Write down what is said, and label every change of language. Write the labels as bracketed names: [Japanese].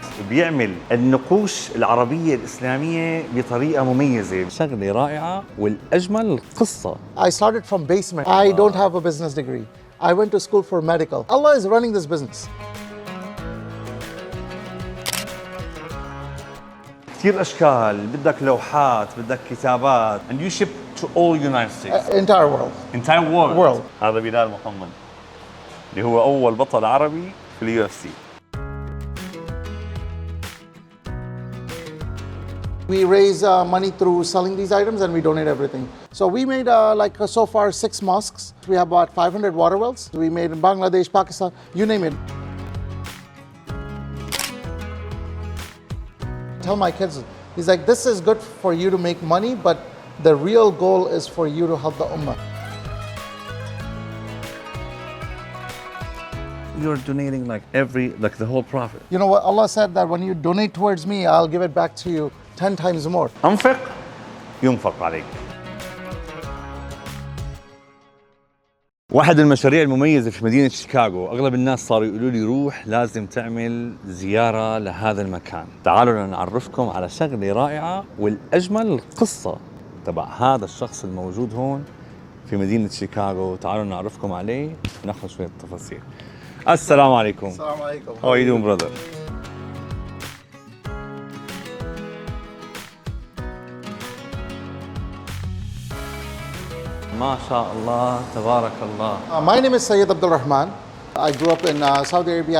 [Arabic] بيعمل النقوش العربية الإسلامية بطريقة مميزة. شغلة رائعة والأجمل القصة. [English] I started from basement. I don't have a business degree. I went to school for medical. Allah is running this business. [Arabic] كثير أشكال، بدك لوحات، بدك كتابات. [English] And you ship to all United States. Entire world. Entire world. World. [Arabic] هذا بلال محمد اللي هو أول بطل عربي في اليو اف سي. [English] We raise money through selling these items and we donate everything. So we made so far 6 mosques. We have about 500 water wells. We made in Bangladesh, Pakistan, you name it. Tell my kids, he's like, this is good for you to make money, but the real goal is for you to help the ummah. You're donating like the whole profit. You know what? Allah said that when you donate towards me, I'll give it back to you 10 times more. [Arabic] أنفق ينفق عليك. واحد المشاريع المميزة في مدينة شيكاغو، أغلب الناس صاروا يقولوا لي روح لازم تعمل زيارة لهذا المكان. تعالوا نعرفكم على شغلة رائعة والأجمل القصة تبع هذا الشخص الموجود هون في مدينة شيكاغو. تعالوا نعرفكم عليه وناخذ شوية تفاصيل. السلام عليكم. السلام عليكم. [English] How are you doing, brother? [Arabic] ما شاء الله تبارك الله. [English] My name is Abdالرحمن. I grew up in Saudi Arabia.